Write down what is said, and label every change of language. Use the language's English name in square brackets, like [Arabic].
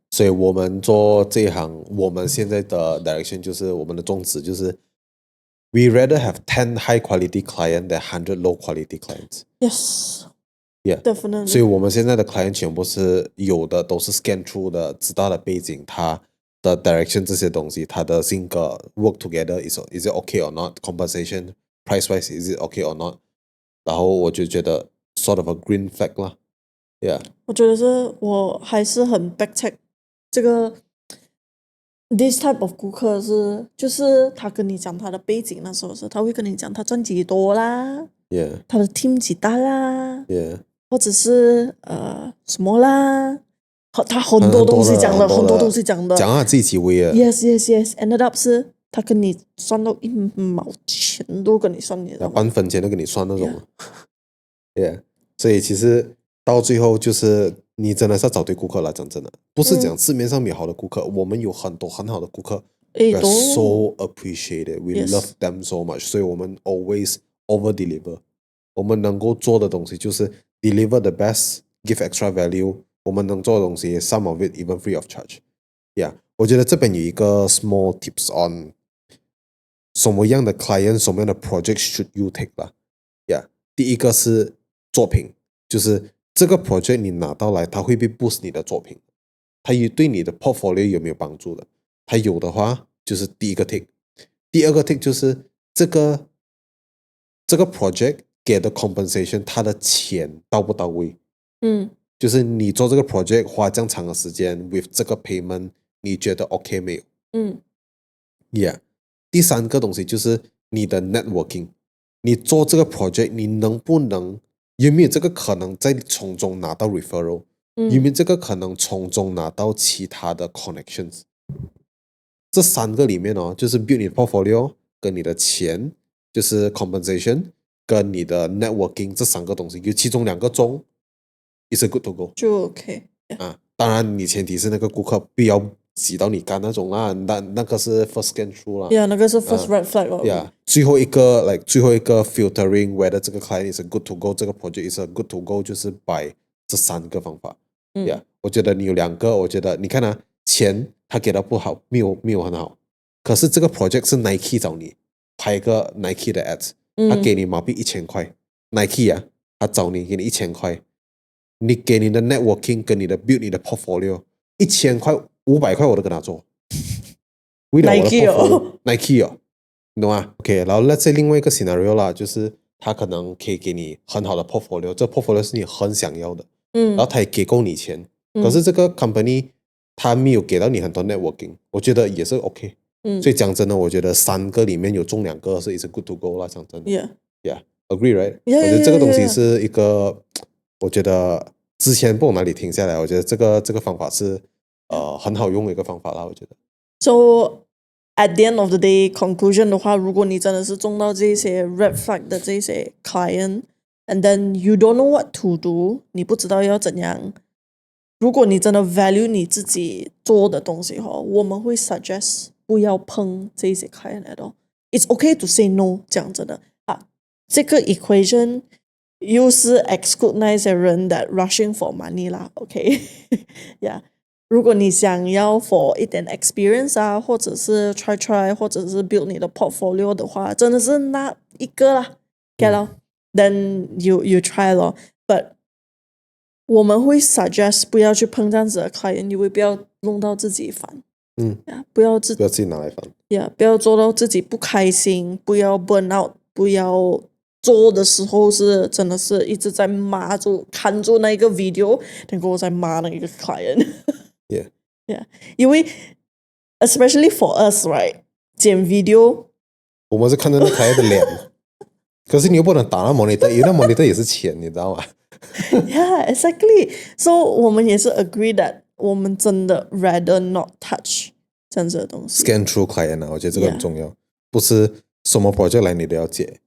[Chinese] 所以我们做这一行，我们现在的 direction 就是我们的宗旨就是 ， [English] we rather have 10 high quality client than 100 low quality clients. Yes。Yeah。 Definitely。 [Chinese] 所以我们现在的 client 全部是有的都是 scan through 的，知道的背景，他的 direction 这些东西，他的性格 [English] work together is it okay or not? Compensation price wise is it okay or not? [Chinese] 然后我就觉得 [English] sort of a green flag 啦 ，yeah。 [Chinese] 我觉得我还是很 back check 这个 this type of 顾客就是他跟你讲他的背景，那时候他会跟你讲他赚几多啦 [English] ，yeah， [Chinese] 他的 team 几大啦 [English] ，yeah， [Chinese] 或者是什么啦，他很多东西讲的，很多东西讲的，讲啊自己起威啊，yes，ended up 是他跟你算到1毛钱都跟你算，你半分钱都跟你算那种，yeah， 所以其实到最后就是你真的是要找对顾客了，讲真的，不是讲市面上没有好的顾客，我们有很多很好的顾客， [English] we are so appreciated, we love them so much， [Chinese] 所以我们 [English] always over deliver， [Chinese] 我们能够做的东西就是 [English] deliver the best, give extra value， [Chinese] 我们能做的东西 [English] some of it even free of charge， [Chinese] yeah。我觉得这边有一个 small tips on 什么样的 client 什么样的 project should you take 啦，yeah。第一个是作品，就是这个 project 你拿到来，它会不会 boost 你的作品，它对你的 portfolio 有没有帮助的？它有的话，就是第一个 tick。第二个 tick 就是这个 project 给的 compensation， 它的钱到不到位？就是你做这个 project 花这样长的时间 with 这个 payment， 你觉得 OK 没有？Yeah。第三个东西就是你的 networking， 你做这个 project， 你能不能有没有这个可能在从中拿到 referral，有没有这个可能从中拿到其他的 connections？这3个里面就是 build 你的 portfolio 跟你的钱，就是 compensation 跟你的 networking 这3个东西，有其中2个中 [English] is a good to go [Chinese] 就 OK 当然你前提是那个顾客不要挤到你干那种啦，那个是 first scan through 啦，yeah， 那个是 first red flag ，yeah。最后一个 filtering whether 这个 client [English] is a good to go， [Chinese] 这个 project is a good to go， 就是 by 这3个方法，yeah。我觉得你有2个，我觉得你看钱他给的不好，没有很好，可是这个 project 是 Nike 找你拍一个 Nike 的 ads，他给你马币1000块，Nike 他找你给你1000块，你给你的 networking 跟你的 build 你的 portfolio 1000块500块我都跟他做，为了我的 portfolio，Nike 你懂吗 ？OK， 然后 let's say 另外一个 scenario 啦，就是他可能可以给你很好的 portfolio， 这 portfolio 是你很想要的，然后他也给够你钱，可是这个 company 他没有给到你很多 networking， 我觉得也是 OK。所以讲真的，我觉得3个里面有中2个是 good to go 啦，讲真的。 [English] Yeah，agree right？ [Chinese] 我觉得这个东西是一个，我觉得之前不懂哪里听下来，我觉得这个方法是很好用的一个方法啦，我觉得。 [English] So at the end of the day, conclusion 的话， [Chinese] 如果你真的是中到这些 [English] red flag 的这些 client，and then you don't know what to do， [Chinese] 你不知道要怎样。如果你真的 value 你自己做的东西我们会 suggest 不要碰这些 client at all。 [English] It's okay to say no， [Chinese] 讲真的这个 equation 又是 exclude 那些人 [English] that rushing for money [Chinese] 啦，OK， yeah。如果你想要 for 一点 experience 啊，或者是 try， 或者是 build 你的 portfolio 的话，真的是那一个啦，get 咯， [English] then you try [Chinese] 咯。 But 我们会 suggest 不要去碰这样子的 client， 因为不要弄到自己烦，不要不要自己拿来烦。不要做到自己不开心，不要 burn out，不要做的时候是真的是一直在骂住看住那个 video， 然后在骂那个 client。 [English] Yeah， [Chinese] 因为 [English] especially for us right， [Chinese] 剪 video 我们是看着那 client 的脸，可是你又不能打那 monitor， 因为那 monitor 也是钱，你知道吗 [English] ？Yeah, exactly. [Chinese] So 我们也是 agree that 我们真的 [English] rather not touch [Chinese] 这样子的东西。？Scan through client 啊，我觉得这个很重要，不是什么 project 来你都要接。